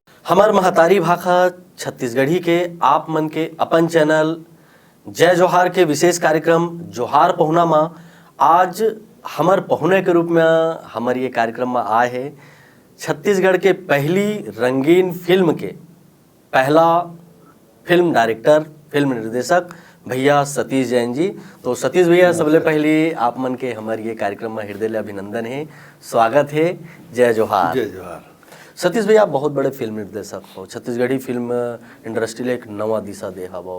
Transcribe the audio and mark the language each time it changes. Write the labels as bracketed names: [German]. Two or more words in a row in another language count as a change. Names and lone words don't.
[Chhattisgarhi] हमार महतारी भाषा छत्तीसगढ़ी के आप मन के अपन चैनल जय जोहार के विशेष कार्यक्रम जोहार पहुना माँ आज हमर पहुने के रूप में हमार ये कार्यक्रम में आए है छत्तीसगढ़ के पहली रंगीन फिल्म के पहला फिल्म डायरेक्टर फिल्म निर्देशक भैया सतीश जैन जी। तो सतीश भैया सबले पहले आप मन के हमारे ये कार्यक्रम में हृदय अभिनंदन है, स्वागत है। जय जोहार। जय जोहार। सतीश भैया आप बहुत बड़े फिल्म निर्देशक हो, छत्तीसगढ़ी फिल्म इंडस्ट्री ले एक नवा दिशा दे हवो।